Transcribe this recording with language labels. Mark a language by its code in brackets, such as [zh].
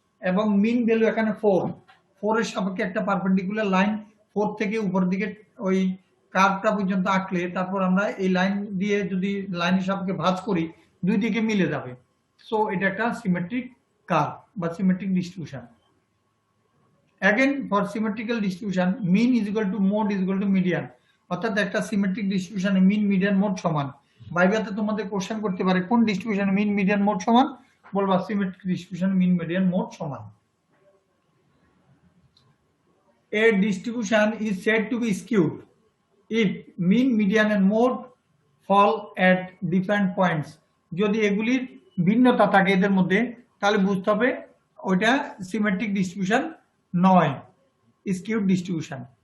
[bn] এবং mean value এখানে 4 এর সাপেক্ষে একটা পারপেন্ডিকুলার লাইন 4 থেকে উপর দিকে ওই কার্ভটা পর্যন্ত আঁকলে তারপর আমরা এই লাইন দিয়ে যদি লাইনের সাপেক্ষে ভাঁজ করি, দুই দিকে মিলে যাবে। সো এটা একটা সিমেট্রিক কার্ভ বা symmetric distribution. [en] Again, for symmetrical distribution, mean is equal to mode is equal to median। [bn] অর্থাৎ একটা সিমেট্রিক ডিস্ট্রিবিউশনে মিন মিডিয়ান মোড সমান। ভাইভাতে তোমাদের কোশ্চেন করতে পারে কোন ডিস্ট্রিবিউশনে মিন মিডিয়ান মোড সমান, বলবা সিমেট্রিক ডিস্ট্রিবিউশনে মিন মিডিয়ান মোড সমান। [en] A distribution is said to be skewed if mean, median and mode fall at different points। [bn] যদি এগুলির ভিন্নতা থাকে এদের মধ্যে, তাহলে বুঝতে হবে ওইটা সিমেট্রিক ডিস্ট্রিবিউশন নয়, স্কিউড ডিস্ট্রিবিউশন।